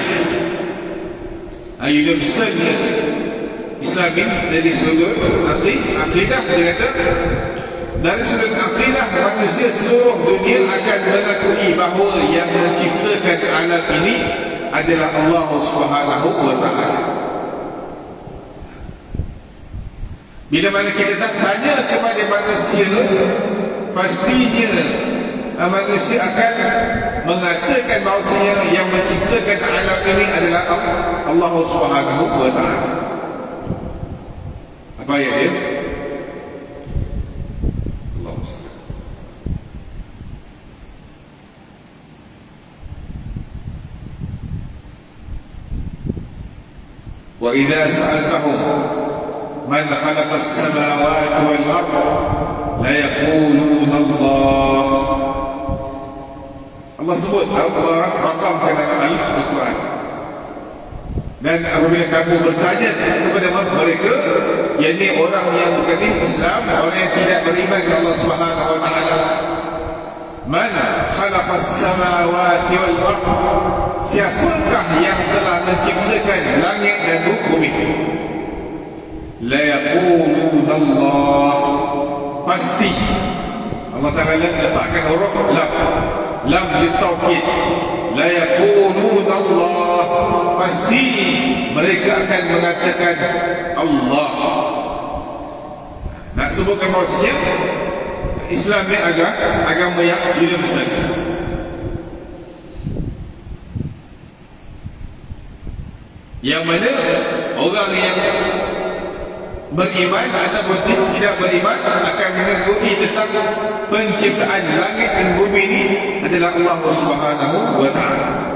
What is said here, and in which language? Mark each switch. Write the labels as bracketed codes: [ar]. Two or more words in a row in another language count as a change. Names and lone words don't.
[ms] Universalnya Islami dari sudut aqidah, dia kata dari sudut aqidah manusia seluruh dunia akan mengakui bahawa yang menciptakan alam ini adalah [ar] الله سبحانه وتعالى. [ms] Bila mana kita tak tanya kepada manusia, pastinya manusia akan mengatakan bahawasanya yang menciptakan alam ini adalah [ar] الله سبحانه وتعالى. [ms] Apa ayat dia? [ar] وَإِذَا سَأَلْتَهُمْ مَنْ خَلَقَ السَّمَاوَاتِ وَالْأَرْضَ لَيَقُولُونَ اللَّهُ. [ms] Allah sebut, Allah rakamkan dalam Al-Quran. Dan apabila kamu bertanya kepada mereka, yakni orang yang bukan Islam, orang yang tidak beriman kepada [ar] الله سبحانه وتعالى, من خلق السماوات والأرض, [ms] siapakah yang telah menciptakan langit dan bumi? [ar] ليقولن الله, [ms] pasti Allah Ta'ala letakkan huruf lam litaukid. [ar] ليقولن الله, [ms] pasti mereka akan mengatakan Allah. Nak sebutkan bahawasanya Islam ni agama yang universal. Yang mana orang yang beriman ataupun tidak beriman akan mengakui tentang penciptaan langit dan bumi ini adalah [ar] الله سبحانه وتعالى.